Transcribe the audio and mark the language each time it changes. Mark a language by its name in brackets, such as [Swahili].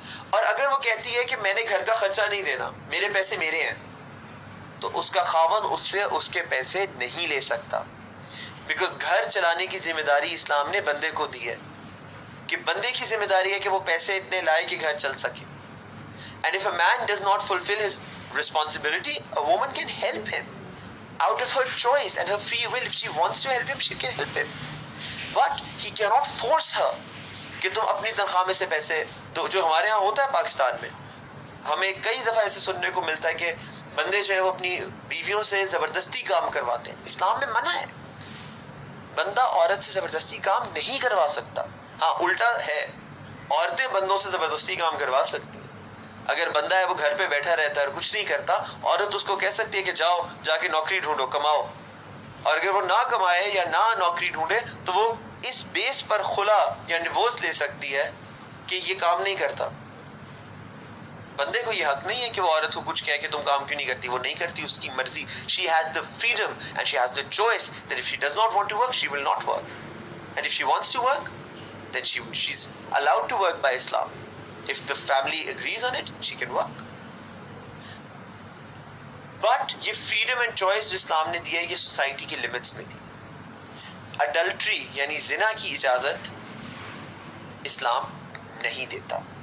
[Urdu] اور اگر وہ کہتی ہے کہ میں نے گھر کا خرچہ نہیں دینا، میرے پیسے میرے ہیں، تو اس کا خاوند اس سے اس کے پیسے نہیں لے سکتا. بیکاز گھر چلانے کی ذمہ داری اسلام نے بندے کو دی ہے، کہ بندے کی ذمہ داری ہے کہ وہ پیسے اتنے لائے کہ گھر چل سکے. [English] And if a man does not fulfill his responsibility, a woman can help him out of her choice and her free will. If she wants to help him, she can help him. But he cannot force her [Urdu] کہ تم اپنی تنخواہ میں سے پیسے دو. جو ہمارے ہاں ہوتا ہے پاکستان میں، ہمیں کئی دفعہ ایسے سننے کو ملتا ہے کہ بندے جو ہے وہ اپنی بیویوں سے زبردستی کام کرواتے ہیں. اسلام میں منع ہے، بندہ عورت سے زبردستی کام نہیں کروا سکتا. ہاں الٹا ہے، عورتیں بندوں سے زبردستی کام کروا سکتی ہیں. اگر بندہ ہے وہ گھر پہ بیٹھا رہتا ہے اور کچھ نہیں کرتا، عورت اس کو کہہ سکتی ہے کہ جاؤ جا کے نوکری ڈھونڈو، کماؤ. اور اگر وہ نہ کمائے یا نہ نوکری ڈھونڈے تو وہ اس بیس پر خلا یا ڈیورس لے سکتی ہے کہ یہ کام نہیں کرتا. بندے کو یہ حق نہیں ہے کہ وہ عورت کو کچھ کہے کہ تم کام کیوں نہیں کرتی. وہ نہیں کرتی، اس کی مرضی. [English] She has the freedom and she has the choice that if she does not want to work, she will not work. And if she wants to work, then she's allowed to work by Islam. If the family agrees on it, she can work. [Urdu] But یہ [English] freedom and choice [Urdu] جو اسلام نے دیا ہے، یہ society کی limits میں دی. Adultery یعنی زنا کی اجازت اسلام نہیں دیتا.